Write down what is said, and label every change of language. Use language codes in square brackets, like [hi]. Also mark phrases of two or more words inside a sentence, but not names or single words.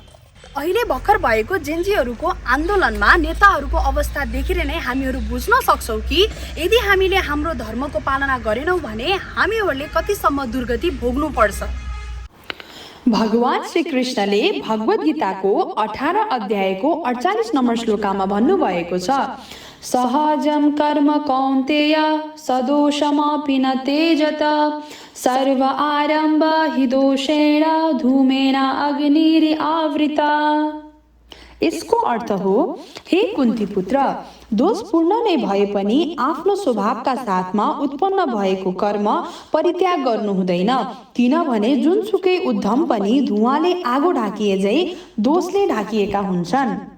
[ne] अहिले भर्खर भएको जेन्जीहरूको आन्दोलनमा नेताहरूको अवस्था देखेर नै हामीहरू बुझ्न सक्छौँ कि यदि हामीले हाम्रो धर्मको पालना गरेनौँ भने हामीहरूले कतिसम्म दुर्गति भोग्नु पर्छ। भगवान श्री कृष्णले भगवद गीताको 18 अध्यायको 48 नम्बर श्लोकामा भन्नुभएको छ, [sa] सहजम कर्म कौन्तेय सदोषमपि न तेजत सर्व आरम्भ हि दोषेण धूमेन अग्निरि आवृता। [ne] यसको अर्थ हो, हे कुन्ती पुत्र, दोषपूर्ण नै भए पनि आफ्नो स्वभावका साथमा उत्पन्न भएको कर्म परित्याग गर्नु हुँदैन, किनभने जुनसुकै उद्यम पनि धुवाँले आगो ढाकिए झै दोषले ढाकिएका हुन्छन्।